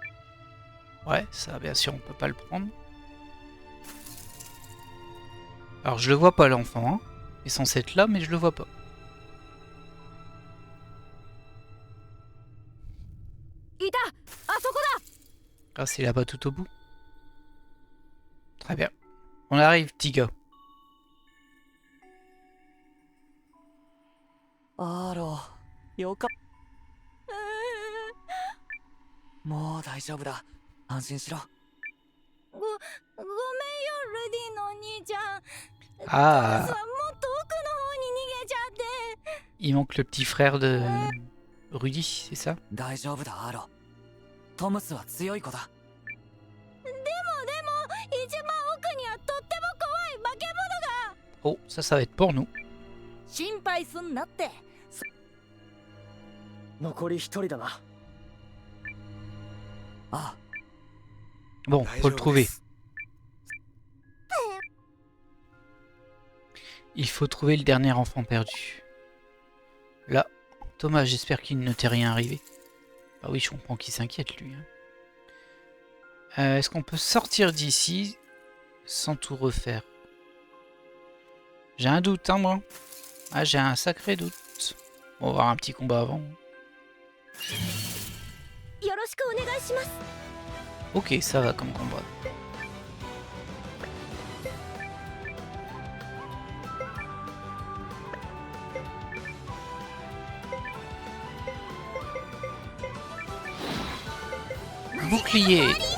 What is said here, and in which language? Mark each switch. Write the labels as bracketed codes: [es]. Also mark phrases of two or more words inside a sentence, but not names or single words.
[fr] Ouais, ça bien sûr on peut pas le prendre. Alors je le vois pas l'enfant. Hein. Il est censé être là mais je le vois pas. Ah c'est là-bas tout au bout. Très bien. On arrive petit gars. [ja] アロよかもう大丈夫だ安心しろごめんよルディのお兄ちゃん [fr] Ah, [ja] もっと奥の方に逃げちゃって。 [fr] il manque le petit frère de Rudy, c'est ça? [ja] 大丈夫だアロ。トムスは強い子だ。でも一番奥にはとっても怖い化け物が。 [fr] Oh, ça va être pour nous. [ja] 心配すんなって。残り一人だな。ああ、 [fr] Bon, faut le trouver. Il faut trouver le dernier enfant perdu. Là, Thomas, j'espère qu'il ne t'est rien arrivé. Ah oui, je comprends qu'il s'inquiète, lui. Est-ce qu'on peut sortir d'ici sans tout refaire? J'ai un doute, hein, moi. Ah, j'ai un sacré doute. On va voir un petit combat avant. [ja] よろしくお願いします。 [fr] Ok, ça va comme combat. Bouclier.